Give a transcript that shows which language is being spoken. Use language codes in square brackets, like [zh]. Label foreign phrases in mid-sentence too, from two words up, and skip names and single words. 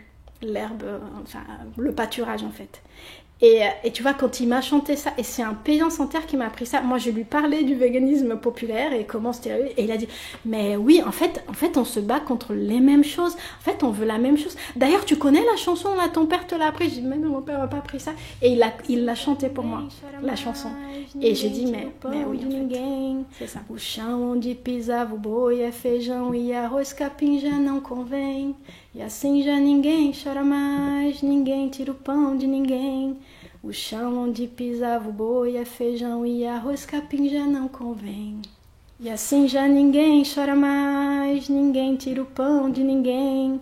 [fr] L'herbe, le pâturage en fait. Et tu vois, quand il m'a chanté ça, et c'est un paysan sans terre qui m'a appris ça, moi je lui parlais du véganisme populaire et comment c'était, et il a dit, mais oui, en fait on se bat contre les mêmes choses, en fait on veut la même chose. D'ailleurs tu connais la chanson, là, ton père te l'a appris. J'ai dit, mais non, mon père m'a pas appris ça. Et il l'a chanté pour moi, la chanson. Et j'ai dit, mais oui, en fait, c'est ça. [pt] O chão onde pisava o boi é feijão e arroz capim já não convém. E assim já ninguém chora mais, ninguém tira o pão de ninguém. O chão onde pisava o boi é feijão e arroz capim já não convém. E assim já ninguém chora mais, ninguém tira o pão de ninguém.